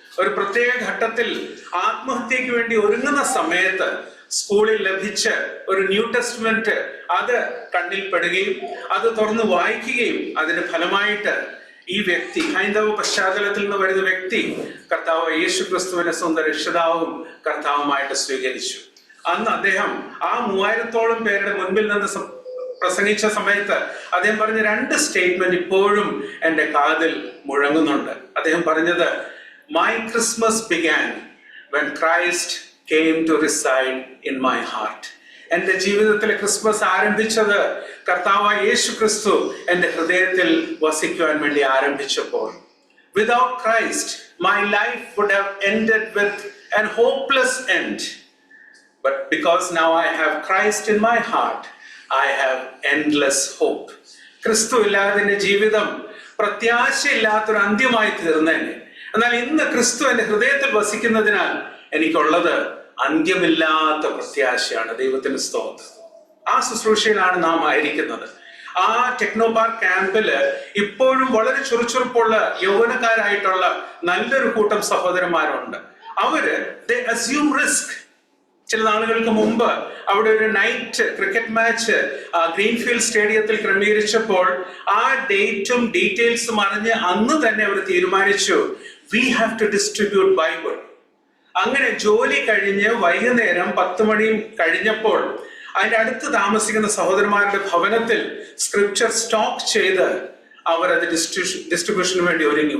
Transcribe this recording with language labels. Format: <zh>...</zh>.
<ml>ഒരു പ്രത്യേക ഘട്ടത്തിൽ ആത്മഹത്യക്ക് വേണ്ടി ഒരുങ്ങുന്ന സമയത്ത് സ്കൂളിൽ ലഭിച്ച ഒരു ന്യൂ ടെസ്റ്റ്മെന്റ് അത് കണ്ണിൽ പെടുകയും അത് തുറന്ന് വായിക്കുകയും അതിന്റെ ഫലമായിട്ട് ഈ വ്യക്തി, ഹൈന്ദവ പശ്ചാത്തലത്തിൽ നിന്ന് വരുന്ന വ്യക്തി, കർത്താവ് യേശു ക്രിസ്തുവിനെ സ്വന്തം രക്ഷിതാവും കർത്താവുമായിട്ട് സ്വീകരിച്ചു. അന്ന് അദ്ദേഹം ആ 3000-ഓളം പേരുടെ മുൻപിൽ നിന്ന് പ്രസംഗിച്ച സമയത്ത് അദ്ദേഹം പറഞ്ഞ 2 സ്റ്റേറ്റ്മെന്റ് ഇപ്പോഴും എൻ്റെ കാതിൽ മുഴങ്ങുന്നുണ്ട്. അദ്ദേഹം പറഞ്ഞത്,</ml> <en>"My Christmas began when Christ came to reside in my heart."</en> <ml>എൻ്റെ ജീവിതത്തിലെ ക്രിസ്മസ് ആരംഭിച്ചത് കർത്താവായ യേശു ക്രിസ്തു എൻ്റെ ഹൃദയത്തിൽ വസിക്കുവാൻ വേണ്ടി ആരംഭിച്ചപ്പോൾ.</ml> <en>Without Christ, my life would have ended with an hopeless end. But because now I have Christ in my heart, I have endless hope.</en> <ml>ക്രിസ്തു ഇല്ലാതെ എൻ്റെ ജീവിതം പ്രത്യാശയില്ലാത്തൊരു അന്ത്യമായി തീർന്നേനെ. എന്നാൽ ഇന്ന് ക്രിസ്തു എൻ്റെ ഹൃദയത്തിൽ വസിക്കുന്നതിനാൽ എനിക്കുള്ളത് അന്ത്യമില്ലാത്ത പ്രത്യാശയാണ്. ദൈവത്തിന് സ്തോത്രം. ആ ശുശ്രൂഷയിലാണ് നാം ആയിരിക്കുന്നത്. ആ ടെക്നോ പാർക്ക് ക്യാമ്പില് ഇപ്പോഴും വളരെ ചുറുചുറുപ്പുള്ള യൗവനക്കാരായിട്ടുള്ള നല്ലൊരു കൂട്ടം സഹോദരന്മാരുണ്ട്. അവര്</ml> <en>they assume risk.</en> <ml>ചില നാളുകൾക്ക് മുമ്പ് അവിടെ ഒരു നൈറ്റ് ക്രിക്കറ്റ് മാച്ച് ഗ്രീൻഫീൽഡ് സ്റ്റേഡിയത്തിൽ ക്രമീകരിച്ചപ്പോൾ ആ ഡേറ്റും ഡീറ്റെയിൽസും അറിഞ്ഞ് അന്ന് തന്നെ അവർ തീരുമാനിച്ചു,</ml> <en>we have to distribute Bible.</en> <ml>അങ്ങനെ ജോലി കഴിഞ്ഞ് വൈകുന്നേരം 10 മണി കഴിഞ്ഞപ്പോൾ അതിന്റെ അടുത്ത് താമസിക്കുന്ന സഹോദരന്മാരുടെ ഭവനത്തിൽ സ്ക്രിപ്ചർ സ്റ്റോക്ക് ചെയ്ത് അവർ അത് ഡിസ്ട്രിബ്യൂഷന് വേണ്ടി ഒരുങ്ങി.</ml>